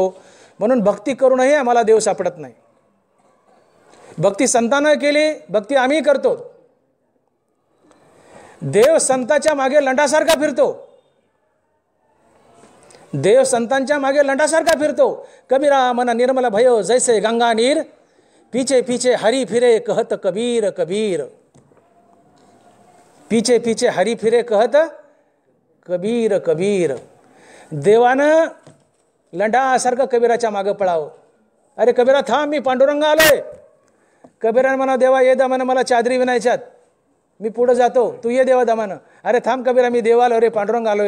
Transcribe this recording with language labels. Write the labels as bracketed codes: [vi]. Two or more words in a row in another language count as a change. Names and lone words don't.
[mr] म्हणून भक्ती करूनही आम्हाला देव सापडत नाही. भक्ती संतानं केली, भक्ती आम्ही करतो. देव संतांच्या मागे लंडासारखा फिरतो. देव संतांच्या मागे लंडासारखा फिरतो. [hi] कबीरा मन निर्मल भयो जैसे गंगा नीर, पीछे पीछे हरी फिरे कहत कबीर कबीर. पीछे पीछे हरी फिरे कहत कबीर कबीर. [mr] देवानं लंडासारखं कबीराच्या मागं पळावं. अरे कबीरा थांब, मी पांडुरंग आलोय. कबीरानं म्हणा, देवा ये दमानं, मला चादरी विणायच्यात, मी पुढं जातो, तू ये देवा दमानं. अरे थांब कबीरा, मी देव आलो रे, पांडुरंग आलोय.